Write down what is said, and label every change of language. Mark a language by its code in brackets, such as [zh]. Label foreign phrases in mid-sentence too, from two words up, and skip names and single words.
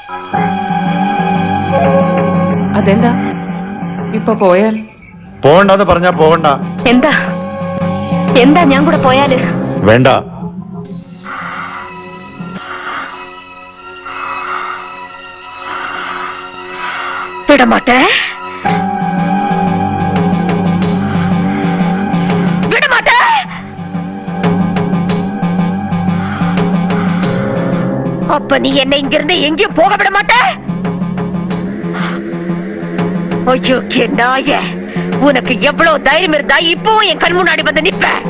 [ml] അതെന്താ? ഇപ്പൊ പോയാൽ? പോണ്ടെന്ന് പറഞ്ഞാ പോകണ്ട. എന്താ ഞാൻ കൂടെ പോയാല്? വേണ്ട. [ta] വിടമാട്ടെ. அப்ப நீ என்னை இங்கிருந்து எங்கேயும் போக விட மாட்ட? ஐயோ நாய, உனக்கு எவ்வளவு தைரியம் இருந்தா இப்பவும் என் கண் முன்னாடி வந்து நிப்ப?